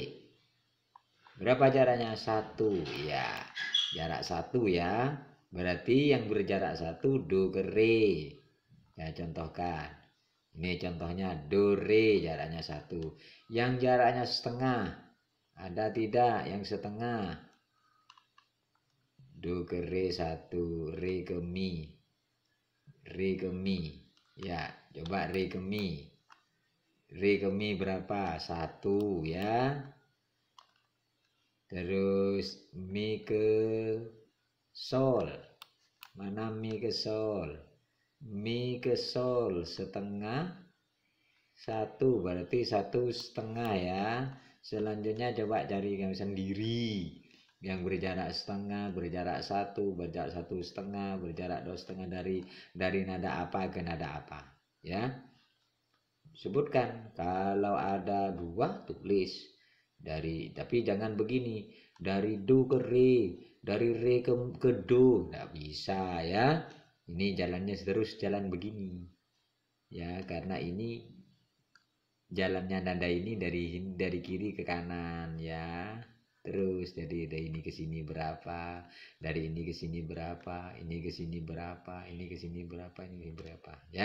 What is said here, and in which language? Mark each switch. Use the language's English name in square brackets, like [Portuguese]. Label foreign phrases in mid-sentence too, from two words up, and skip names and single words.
[Indonesian] Berapa jaraknya? 1. Ya, jarak 1 ya. Berarti yang berjarak 1 do ke re. Ya, contohkan. Ini contohnya do re jaraknya 1. Yang jaraknya setengah. Ada tidak yang setengah? Do ke re 1, re ke mi. Re ke mi. Ya, coba re ke mi. Re ke mi berapa? 1 ya. Terus mi ke sol. Mana mi ke sol? Mi ke sol setengah 1, berarti 1,5 ya. Selanjutnya coba cari kamu sendiri yang berjarak setengah, berjarak 1, berjarak 1,5, berjarak 2,5 dari nada apa ke nada apa ya. Sebutkan. Kalau ada 2 tulis dari, tapi jangan begini, dari do ke re, dari re ke do, nggak bisa ya. Ini jalannya terus jalan begini ya, karena ini jalannya nada ini dari kiri ke kanan ya. Terus jadi dari ini ke sini berapa, dari ini ke sini berapa, ini ke sini berapa, ini ke sini berapa, ini berapa ya.